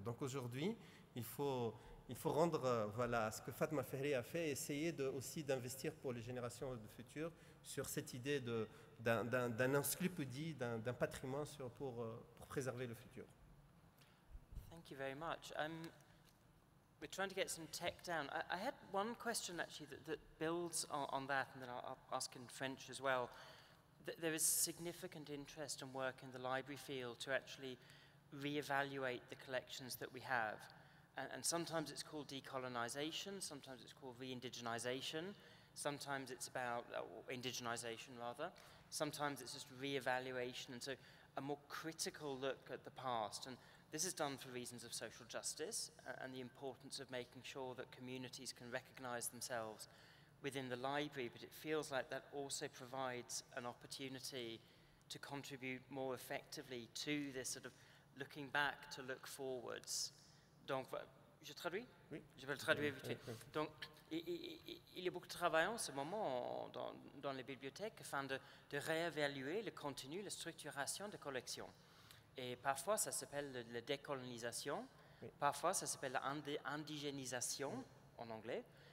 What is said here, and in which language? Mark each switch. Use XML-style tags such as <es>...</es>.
<fr>Donc aujourd'hui, il faut rendre ce que Fatma Fahri a fait, essayer aussi d'investir pour les générations du futur sur cette idée d'un encyclopédie, d'un patrimoine pour préserver le futur.</fr> <en>Thank you very much. We're trying to get some tech down. I had one question actually that builds on that, and then I'll ask in French as well. There is significant interest and work in the library field to actually reevaluate the collections that we have. And sometimes it's called decolonization, sometimes it's called re-indigenization, sometimes it's about indigenization rather, sometimes it's just reevaluation, and so a more critical look at the past. And this is done for reasons of social justice and the importance of making sure that communities can recognize themselves within the library, but it feels like that also provides an opportunity to contribute more effectively to this sort of looking back to look forwards.</en> <fr>Donc, je traduis? Oui. Je vais le traduire vite fait. Donc, il y a beaucoup de travail en ce moment dans les bibliothèques afin de réévaluer le contenu, la structuration des collections. Et parfois, ça s'appelle la décolonisation, oui. Parfois, ça s'appelle l'indigénisation en anglais.</fr>